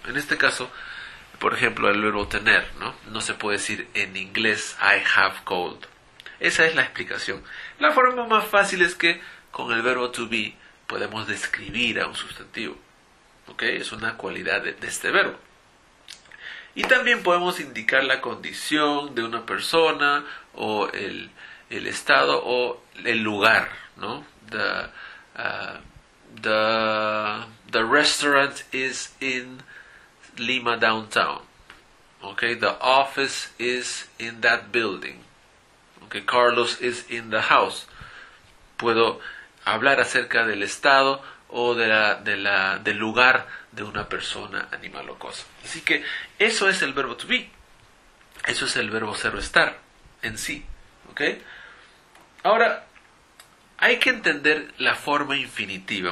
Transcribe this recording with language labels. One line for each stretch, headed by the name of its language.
Spanish: En este caso, por ejemplo, el verbo tener, no se puede decir en inglés
English: I have cold.
Spanish: Esa es la explicación. La forma más fácil es que con el verbo to be podemos describir a un sustantivo. ¿Ok? Es una cualidad de este verbo. Y también podemos indicar la condición de una persona o el estado o el lugar, ¿no?
English: The restaurant is in Lima downtown. Okay, the office is in that building. Okay, Carlos is in the house.
Spanish: Puedo hablar acerca del estado o del lugar de una persona, animal o cosa. Así que eso es el verbo to be. Eso es el verbo ser o estar en sí. ¿Okay? Ahora, hay que entender la forma infinitiva.